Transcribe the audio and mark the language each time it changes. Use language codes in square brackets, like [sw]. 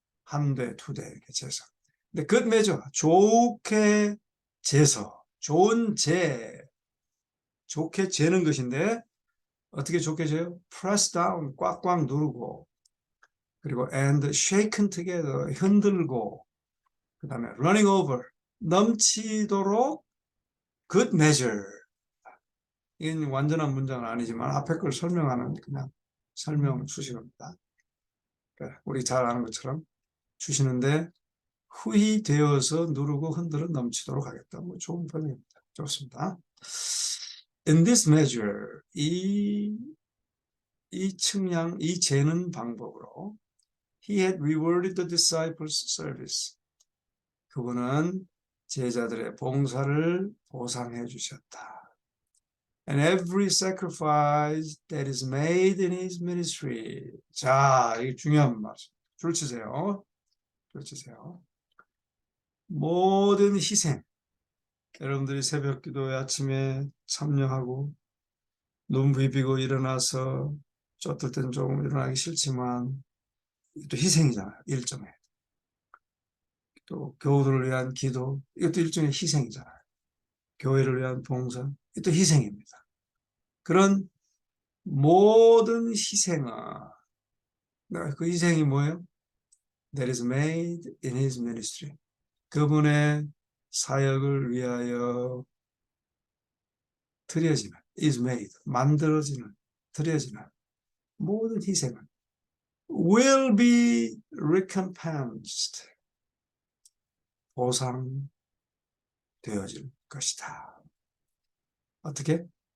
[ko] 한 대, 두 대 이렇게 재서. 근데 [en] good measure, [ko] 좋게 재서, 좋은 좋게 재는 것인데 어떻게 좋게 재요? [en] Press down, [ko] 꽉꽉 누르고, 그리고 [en] and shaken together, [ko] 흔들고, 그 다음에 [en] running over, [ko] 넘치도록 [en] good measure. [ko] 이건 완전한 문장은 아니지만 앞에 걸 설명하는 그냥 설명 수식어입니다. 우리 잘 아는 것처럼 주시는데 후히 되어서 누르고 흔들어 넘치도록 하겠다. 뭐 좋은 번역입니다. 좋습니다. [en] In this measure, [ko] 이 측량, 이 재는 방법으로 [en] he had rewarded the disciples' service. [ko] 그분은 제자들의 봉사를 보상해 주셨다. [en] And every sacrifice that is made in his ministry. [ko] 자, 이게 중요한 말씀. 줄 치세요. 줄 치세요. 모든 희생. 여러분들이 새벽 기도에 아침에 참여하고 눈 비비고 일어나서 어떨 땐 조금 일어나기 싫지만 또 희생이잖아요. 일종의. 또 교우들을 위한 기도. 이것도 일종의 희생이잖아요. 교회를 위한 봉사. 이것도 희생입니다. 그런 모든 희생은 그 희생이 뭐예요? [en] That is made in his ministry. [ko] 그분의 사역을 위하여 드려지는 [en] is made [ko] 만들어지는 드려지는 모든 희생은 [en] will be recompensed [ko] 보상되어질 것이다. 어떻게?